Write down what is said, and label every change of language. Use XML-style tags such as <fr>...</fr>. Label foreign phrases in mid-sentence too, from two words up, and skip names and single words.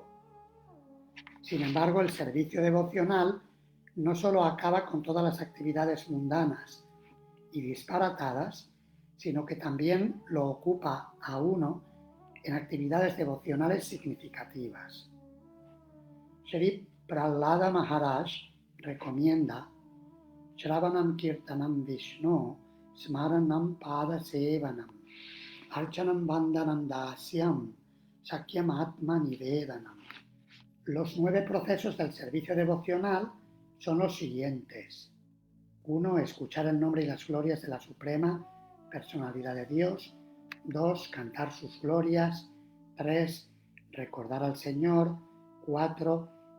<es>Sin embargo, el servicio devocional no solo acaba con todas las actividades mundanas y disparatadas, sino que también lo ocupa a uno en actividades devocionales significativas.</es> <sa>Sri Prahlada Maharaj recomienda श्रवणं कीर्तनं विष्णु स्मरणं पाद सेवनम् अर्चनं वन्दनं दास्यं सख्यम् आत्म निवेदनम्.</sa> <es>Los 9 procesos del servicio devocional son los siguientes. 1. Escuchar el nombre y las glorias de la Suprema Personalidad de Dios. 2. Cantar sus glorias. 3. Recordar al Señor. 4.</es>